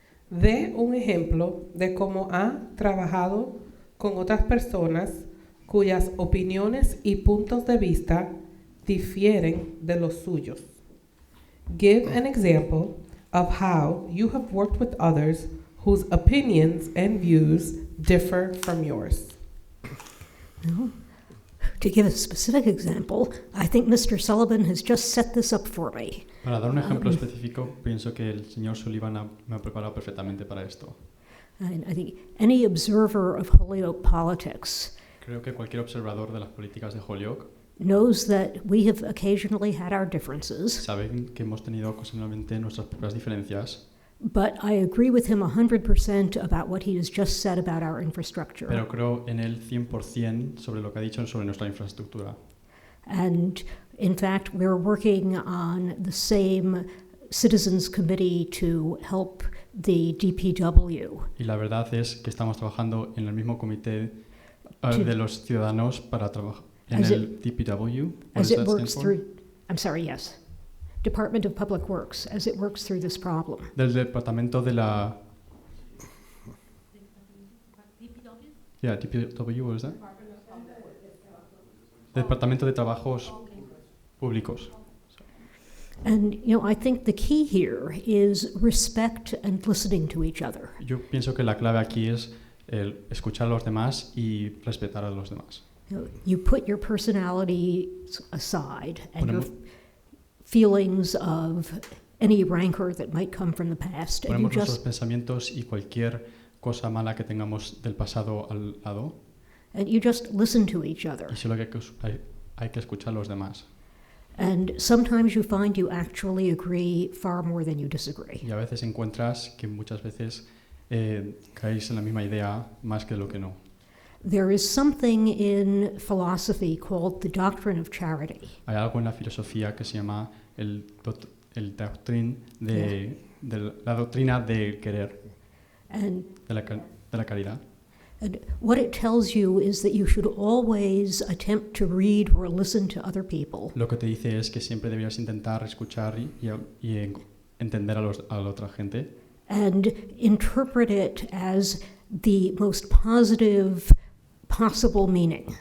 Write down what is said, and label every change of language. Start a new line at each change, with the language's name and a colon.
Spanish: Dé un ejemplo de cómo ha trabajado con otras personas cuyas opiniones y puntos de vista difieren de los suyos.
English: Give an example of how you have worked with others whose opinions and views differ from yours. No. To give a specific example, I think Mr. Sullivan has just set this up for me.
Spanish: Para dar un ejemplo específico, pienso que el señor Sullivan me ha preparado perfectamente para esto.
English: I think any observer of Holyoke politics
Spanish: Creo que cualquier observador de las políticas de Holyoke
English: knows that we have occasionally had our differences,
Spanish: sabe que hemos tenido ocasionalmente nuestras propias diferencias,
English: but I agree with him 100% about what he has just said about our infrastructure.
Spanish: pero creo en él 100% sobre lo que ha dicho sobre nuestra infraestructura.
English: And in fact, we're working on the same citizens committee to help the DPW.
Spanish: Y la verdad es que estamos trabajando en el mismo comité de los ciudadanos para trabajar en
English: As
Spanish: el DPW.
English: What As does it that works stand for? through, I'm sorry, yes. Department of Public Works, as it works through this problem.
Spanish: Del departamento de la...
English: Yeah, DPW, what is that?
Spanish: Departamento de Trabajos Públicos.
English: And, I think the key here is respect and listening to each other.
Spanish: Yo pienso que la clave aquí es el escuchar a los demás y respetar a los demás.
English: You put your personality aside and your
Spanish: Ponemos-
English: feelings of any rancor that might come from the past, and you
Spanish: Ponemos nuestros pensamientos y cualquier cosa mala que tengamos del pasado al lado
English: listen to each other.
Spanish: y solo hay que escuchar a los demás.
English: And sometimes you find you actually agree far more than you disagree.
Spanish: Y a veces encuentras que muchas veces caéis en la misma idea más que lo que no.
English: There is something in philosophy called the doctrine of charity.
Spanish: Hay algo en la filosofía que se llama la doctrina del querer,
English: And,
Spanish: de la caridad.
English: and what it tells you is that you should always attempt to read or listen to other people
Spanish: Lo que te dice es que siempre deberías intentar escuchar y entender a la otra gente
English: and interpret it as the most positive possible meaning.